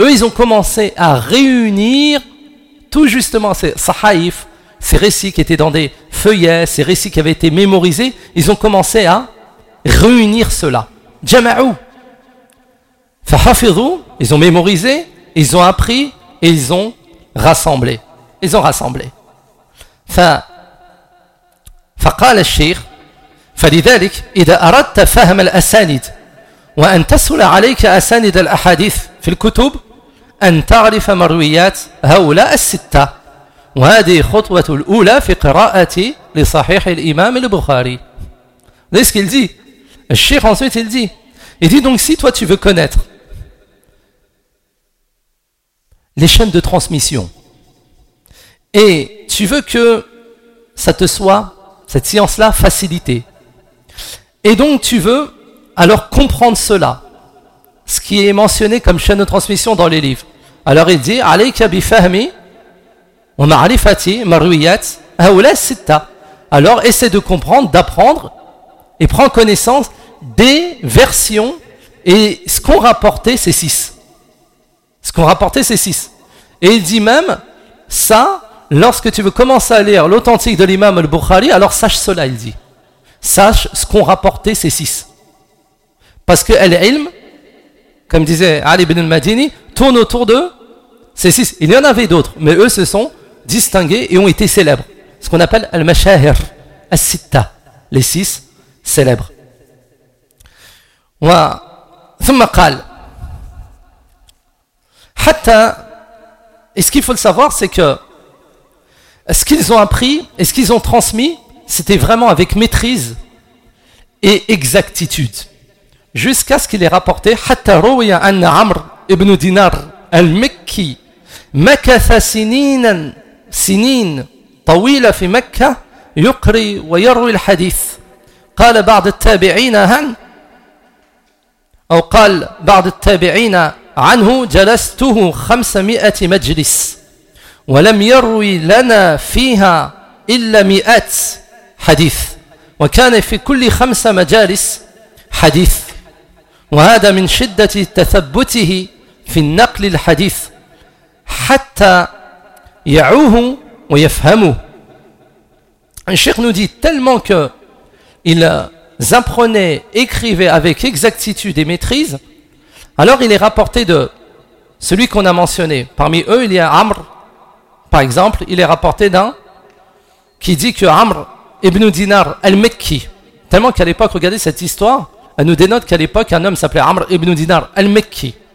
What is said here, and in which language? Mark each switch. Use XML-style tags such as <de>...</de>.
<fr>Eux, ils ont commencé à réunir tout justement ces sahaïf, ces récits qui étaient dans des feuillets, ces récits qui avaient été mémorisés, ils ont commencé à réunir cela.</fr> <ar>Jama'u. Fahafidhu,</ar> <fr>ils ont mémorisé, ils ont appris et ils ont rassemblé. ils ont rassemblé.</fr> <ar>فقال الشيخ فلذلك إذا أردت فهم الأسانيد وأن تسهل عليك أسانيد الأحاديث في الكتب أن تعرف مرويات هؤلاء الستة وهذه خطوة الأولى في قراءتي لصحيح الإمام البخاري.</ar> <fr>Vous voyez ce qu'il dit ? Le cheikh ensuite il dit, il dit donc si toi tu veux connaître les chaînes de transmission et tu veux que ça te soit, cette science-là, facilitée, et donc tu veux alors comprendre cela, ce qui est mentionné comme chaîne de transmission dans les livres. Alors il dit,</fr> <ar>عليك بفهم ومعرفة مرويات هؤلاء الستة.</ar> <fr>Alors essaie de comprendre, d'apprendre et prends connaissance des versions et ce qu'ont rapporté ces six. Ce qu'ont rapporté ces six. Et il dit même, ça, lorsque tu veux commencer à lire l'authentique de l'imam al-Bukhari, alors sache cela, il dit. Sache ce qu'ont rapporté ces six. Parce que l'ilm, comme disait Ali ibn al-Madini, tourne autour de ces six. Il y en avait d'autres, mais eux se sont distingués et ont été célèbres. Ce qu'on appelle</fr> <ar>al-Mashahir, al-Sitta,</ar> <fr>les six célèbres.</fr> <ar>ثم قال حتى.</ar> <fr>Et ce qu'il faut le savoir, c'est que ce qu'ils ont appris et ce qu'ils ont transmis, c'était vraiment avec maîtrise et exactitude. Jusqu'à ce qu'il ait rapporté</fr> <ar>حتى روي أن عمر ابن دينار المكي مكث سنين سنين طويلة في مكة يقري ويروي الحديث قال بعض التابعين هن أو قال بعض التابعين عنه جلسته 500 مجلس ولم يروي لنا فيها إلا مئات حديث وكان في كل 5 مجالس حديث وهذا من شدة تثبته في النقل الحديث حتى يعوه ويفهمه.</ar> <fr>Un cheikh nous dit tellement que il apprenait, écrivait avec exactitude et maîtrise. Alors il est rapporté de celui qu'on a mentionné. Parmi eux, il y a Amr, par exemple. Il est rapporté d'un qui dit que Amr ibn Dinar al-Mekki, tellement qu'à l'époque, regardez cette histoire, elle nous dénote qu'à l'époque, un homme s'appelait Amr ibn Dinar al-Mekki.</fr>